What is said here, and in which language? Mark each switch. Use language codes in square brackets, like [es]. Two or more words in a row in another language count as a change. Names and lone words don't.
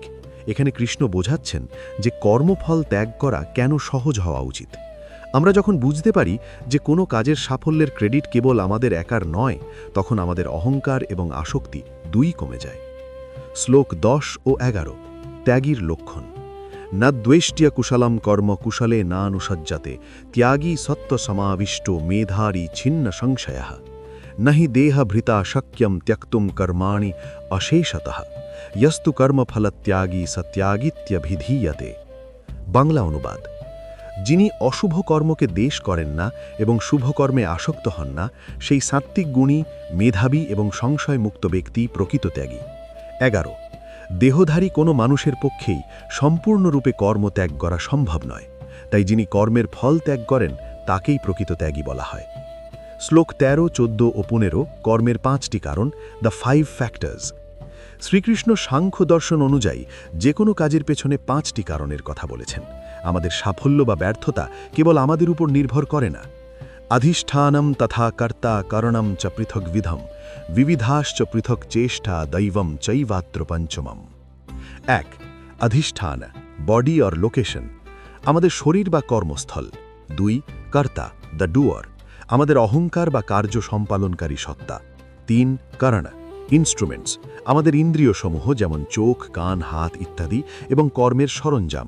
[bn] এখানে কৃষ্ণ বোঝাচ্ছেন যে কর্মফল ত্যাগ করা কেন সহজ হওয়া উচিত। আমরা যখন বুঝতে পারি যে কোনো কাজের সাফল্যের ক্রেডিট কেবল আমাদের একার নয়, তখন আমাদের অহংকার এবং আসক্তি দুই কমে যায়। শ্লোক 10 ও 11। ত্যাগীর লক্ষণ। [sa] न द्वेष्ट्य कुशलम कर्म कुशले नानुसज्जते त्यागी सत्व समाविष्टो मेधारी छिन्न संशयः न हि देहभृता शक्यं त्यक्तुं कर्माणि अशेषतः यस्तु कर्मफलत्यागी सत्यागीत्यभिधीयते। [bn] বাংলা অনুবাদ। যিনি অশুভ কর্মকে দেশ করেন না এবং শুভকর্মে আসক্ত হন না, সেই সাত্ত্বিক গুণী, মেধাবী এবং সংশয়মুক্ত ব্যক্তি প্রকৃত ত্যাগী। 11। দেহধারী কোনো মানুষের পক্ষেই সম্পূর্ণরূপে কর্ম ত্যাগ করা সম্ভব নয়, তাই যিনি কর্মের ফল ত্যাগ করেন তাকেই প্রকৃত ত্যাগী বলা হয়। শ্লোক 13, 14 ও 15। কর্মের 5টি কারণ, [en] the 5 factors. [bn] শ্রীকৃষ্ণ সাংখ্য দর্শন অনুযায়ী যে কোনো কাজের পেছনে 5টি কারণের কথা বলেছেন। আমাদের সাফল্য বা ব্যর্থতা কেবল আমাদের উপর নির্ভর করে না। [sa] অধিষ্ঠানম তথা কর্তা কারণম চ পৃথক বিধম বিবিধাশ্চ পৃথক চেষ্টা দৈবম চৈবাত্র পঞ্চমম। 1. [bn] অধিষ্ঠান, [en] body or location, [bn] আমাদের শরীর বা কর্মস্থল। 2. কর্তা, [en] the doer, [bn] আমাদের অহংকার বা কার্য সম্পালনকারী সত্তা। 3. কারণ, ইনস্ট্রুমেন্টস, আমাদের ইন্দ্রিয়সমূহ যেমন চোখ, কান, হাত ইত্যাদি এবং কর্মের সরঞ্জাম।